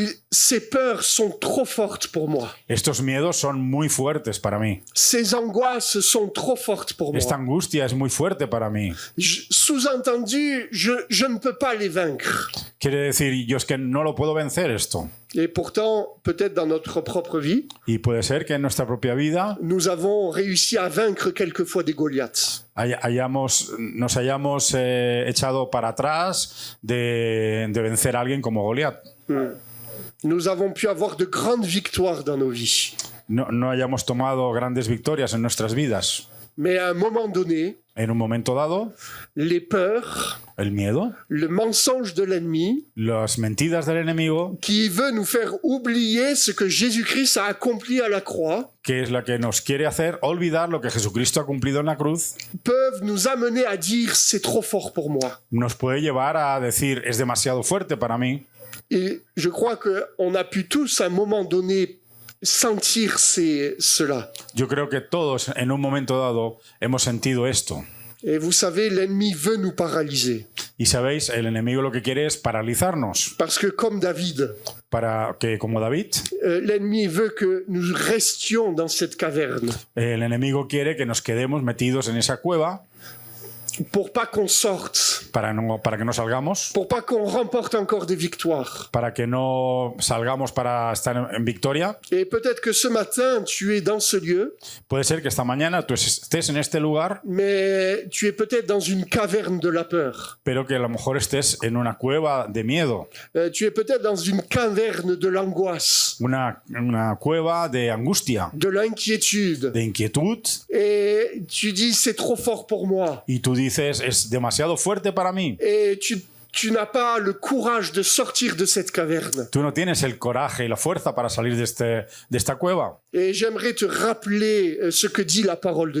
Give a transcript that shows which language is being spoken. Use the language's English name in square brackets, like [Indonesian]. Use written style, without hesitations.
[French] ces peurs sont trop fortes pour moi. [Spanish] estos miedos son muy fuertes para mí. [French] Ces angoisses sont trop fortes pour moi. [Spanish] Esta angustia es muy fuerte para mí. [French] Sous-entendu, je ne peux pas les vaincre. [Spanish] Quiere decir, yo es que no lo puedo vencer esto. [French] Et pourtant, peut-être dans notre propre vie, [Spanish] Y puede ser que en nuestra propia vida [French] nous avons réussi à vaincre quelquefois des Goliaths. [Spanish] nos hayamos echado para atrás de vencer a alguien como Goliat. [French] Nous avons pu avoir de grandes victoires dans nos vies. [Spanish] No hayamos tomado grandes victorias en nuestras vidas. [French] Mais à un moment donné, [Spanish] En un momento dado, [French] les peurs, [Spanish] el miedo, [French] le mensonge de l'ennemi, [Spanish] las mentiras del enemigo, [French] qui veut nous faire oublier ce que Jésus-Christ a accompli à la croix, [Spanish] que es la que nos quiere hacer olvidar lo que Jesucristo ha cumplido en la cruz, [French] peuvent nous amener à dire c'est trop fort pour moi. [Spanish] nos puede llevar a decir es demasiado fuerte para mí. [French] Et je crois qu'on a pu tous à un moment donné sentir cela. [Spanish] Yo creo que todos en un momento dado hemos sentido esto. [French] Et vous savez, l'ennemi veut nous paralyser. [Spanish] Y sabéis, el enemigo lo que quiere es paralizarnos, [French] Parce que comme David, [Spanish] para que, como David, [French] l'ennemi veut que nous restions dans cette caverne [Spanish] el enemigo quiere que nos quedemos metidos en esa cueva [French] pour pas qu'on sorte, [Spanish] para que no salgamos, [French] pour pas qu'on remporte encore des victoires. [Spanish] para que no salgamos para estar en victoria. [French] Et peut-être que ce matin, tu es dans ce lieu, [Spanish] Puede ser que esta mañana tú estés en este lugar, [French] mais tu es peut-être dans une caverne de la peur. [Spanish] pero que a lo mejor estés en una cueva de miedo, [French] Tu es peut-être dans une caverne de l'angoisse, [Spanish] una cueva de angustia, [French] de l'inquiétude. [Spanish] de inquietud, [French] Et tu dis, c'est trop fort pour moi. [Spanish] y tú dices, es demasiado fuerte para mí. [French] Et tu n'as pas le courage de sortir de cette caverne. [Spanish] Tú no tienes el coraje y la fuerza para salir de esta cueva. [French] Et j'aimerais te rappeler ce que dit la parole de